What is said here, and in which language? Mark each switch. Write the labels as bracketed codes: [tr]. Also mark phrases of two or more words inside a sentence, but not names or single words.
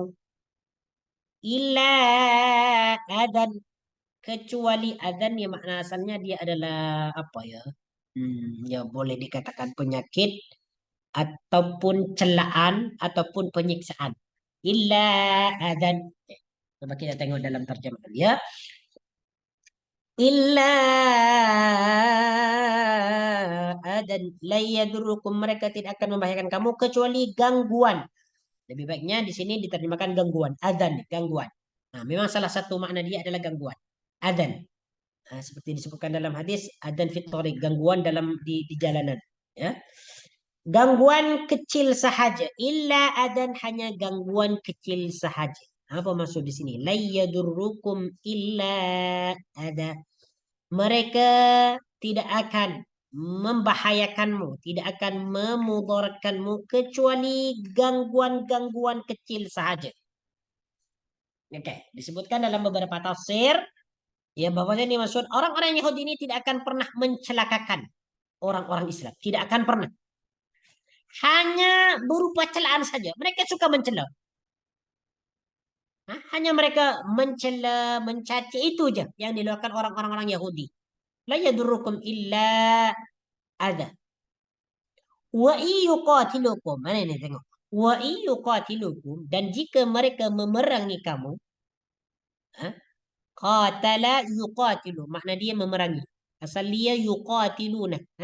[ar] إلا أذى, [id] kecuali adan yang makna asalnya dia adalah apa ya? Ya boleh dikatakan penyakit ataupun celaan ataupun penyiksaan. [ar] إلا أذى. [id] Coba kita tengok dalam terjemahan ya. [ar] إلا أذى لا يضروكم [id] mereka tidak akan membahayakan kamu kecuali gangguan. Lebih baiknya di sini diterjemahkan gangguan. Adan, gangguan. Nah, memang salah satu makna dia adalah gangguan. Adan. Nah, seperti disebutkan dalam hadis, [ar] أذى فطري, [id] gangguan di jalanan. Ya. Gangguan kecil sahaja. [ar] إلا أذى [id] hanya gangguan kecil sahaja. Apa maksud di sini? [ar] لا يضروكم إلا أذى. [id] Mereka tidak akan membahayakanmu, tidak akan memudaratkanmu kecuali gangguan-gangguan kecil sahaja. Oke, disebutkan dalam beberapa tafsir ya bahwasanya ini maksud orang-orang Yahudi ini tidak akan pernah mencelakakan orang-orang Islam, tidak akan pernah. Hanya berupa celaan saja. Mereka suka mencela. Hanya mereka mencela, mencaci itu aja yang dilakukan orang-orang Yahudi. [ar] لا يضروكم إلا أذى. ويقاتلوكم. [id] Mana ini tengok. [ar] ويقاتلوكم [id] dan jika mereka memerangi kamu, [ar] قاتل يقاتل. [id] Makna dia memerangi. Asal dia yuqatiluna.